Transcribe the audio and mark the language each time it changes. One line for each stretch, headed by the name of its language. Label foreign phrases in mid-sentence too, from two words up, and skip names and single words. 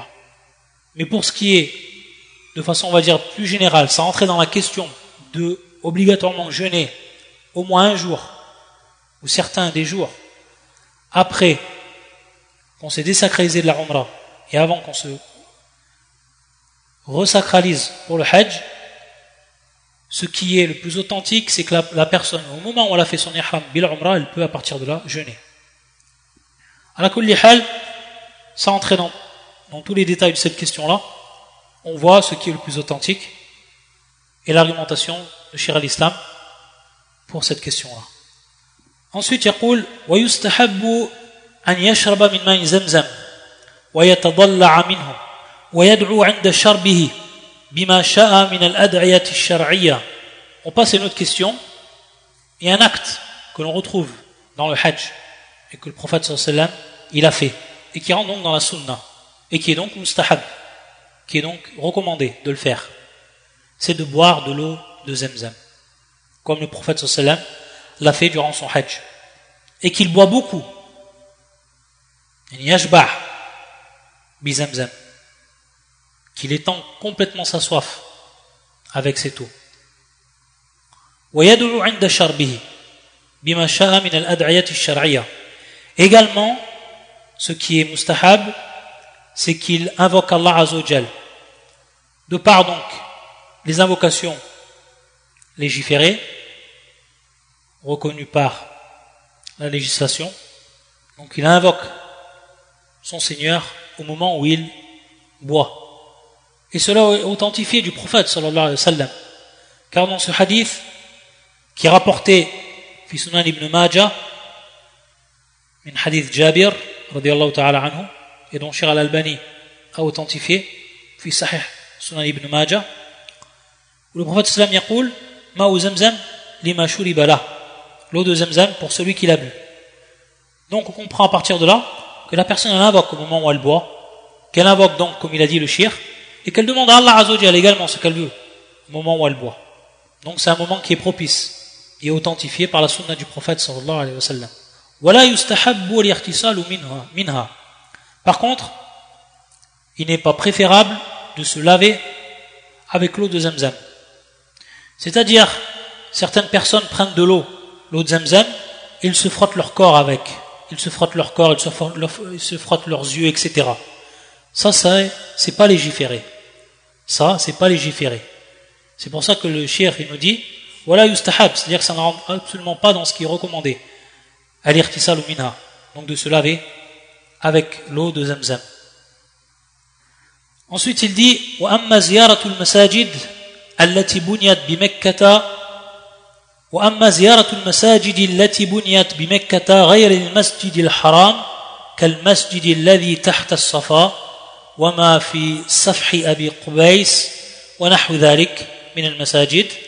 French: Mais pour ce qui est, de façon on va dire plus générale, ça rentrait dans la question de obligatoirement jeûner au moins un jour, ou certains des jours, après qu'on s'est désacralisé de la umrah, et avant qu'on se resacralise pour le hajj, ce qui est le plus authentique, c'est que la personne, au moment où elle a fait son
Arabic: إحرام بالعمرة,
French: elle peut à partir de là jeûner.
Arabic: على كل حال,
French: sans entrer dans tous les détails de cette question-là, on voit ce qui est le plus authentique et l'argumentation de Cheikh al-Islam pour cette question-là. Ensuite,
Arabic: يقول ويستحب أن يشرب من ماء زمزم ويتضلع منه ويدعو عند شربه بما شاء من الأدعية الشرعية.
French: On passe à une autre question. Il y a un acte que l'on retrouve dans le hajj et que le prophète
Arabic: صلى الله عليه وسلم
French: il a fait et qui rentre donc dans la sunna et qui est donc mustahab, qui est donc recommandé de le faire, c'est de boire de l'eau de Zamzam, comme le prophète
Arabic: صلى الله عليه وسلم
French: l'a fait durant son hajj, et qu'il boit beaucoup,
Arabic: يشبع بزمزم,
French: qu'il étend complètement sa soif avec cette eau.
Arabic: ويدعو عند شربه بما شاء من الأدعية الشرعية.
French: Également, ce qui est mustahab, c'est qu'il invoque Allah
Arabic: عز وجل.
French: De par donc les invocations légiférées, reconnues par la législation, donc il invoque son Seigneur au moment où il boit. Et cela est authentifié du prophète
Arabic: صلى الله عليه وسلم.
French: Car dans ce hadith, qui est rapporté
Arabic: في سنن ابن ماجه من حديث جابر رضي الله تعالى عنه,
French: et dont Cheikh al-Albani a authentifié,
Arabic: في صحيح سنن ابن ماجه,
French: où le prophète
Arabic: سلم يقول ماء زمزم لما شرب له,
French: l'eau de Zamzam pour celui qui l'a bu. Donc on comprend à partir de là que la personne elle invoque au moment où elle boit, qu'elle invoque donc, comme il a dit le shir, et qu'elle demande à
Arabic: الله عز وجل
French: également ce qu'elle veut au moment où elle boit. Donc c'est un moment qui est propice et authentifié par la sunna du prophète
Arabic: صلى الله عليه وسلم.
French: ولا يستحب الاغتسال منها. Par contre, il n'est pas préférable de se laver avec l'eau de Zamzam. C'est-à-dire, certaines personnes prennent de l'eau de Zamzam, et ils se frottent leur corps avec. Ils se frottent leur corps, ils se frottent leurs yeux, etc. Ça, c'est pas légiféré. Ça, c'est pas légiféré. C'est pour ça que le shir, il nous dit, voilà yustahab, c'est-à-dire que ça ne rentre absolument pas dans ce qui est recommandé.
Arabic: الاغتسال منها,
French: donc de se laver avec l'eau de Zamzam. Ensuite il dit
Arabic: وأما زيارة المساجد التي بنيت بمكة وأما زيارة المساجد التي بنيت بمكة غير المسجد الحرام كالمسجد الذي تحت الصفا وما في سفح أبي قبيس ونحو ذلك من المساجد